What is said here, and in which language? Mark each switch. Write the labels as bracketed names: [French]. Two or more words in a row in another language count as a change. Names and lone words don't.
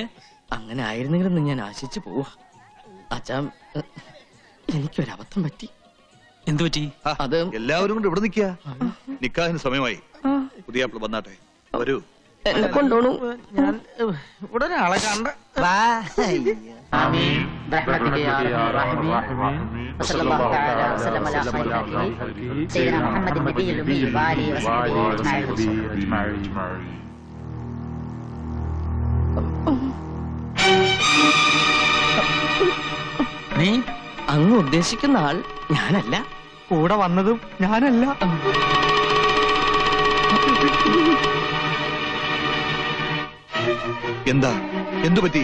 [Malayalam] അങ്ങനെ ആയിരുന്നെങ്കിലും ഞാൻ ആശിച്ചു പോവാ. അച്ഛാ, എനിക്കൊരബദ്ധം പറ്റി. എന്തു പറ്റി? അത് എല്ലാവരും കൊണ്ട് ഇവിടെ നിൽക്കുക. നിക്കാഹിന് സമയമായി. പുതിയ ആപ്പിൾ വന്നാട്ടെ. വരൂ. എന്നെ കൊണ്ടോണു. ഞാൻ ഇവിടെ ഒരാളെ കണ്ട വാ അയ്യോ. [Arabic] برحمتك يا ارحم الراحمين وصلى الله تعالى وسلم على خير خلقه سيدنا محمد النبي الامي وعلى اله وصحبه اجمعين. [Malayalam] നീ അങ്ങ് ഉദ്ദേശിക്കുന്ന ആൾ ഞാനല്ല. കൂടെ വന്നതും ഞാനല്ല. എന്താ? എന്തു പറ്റി?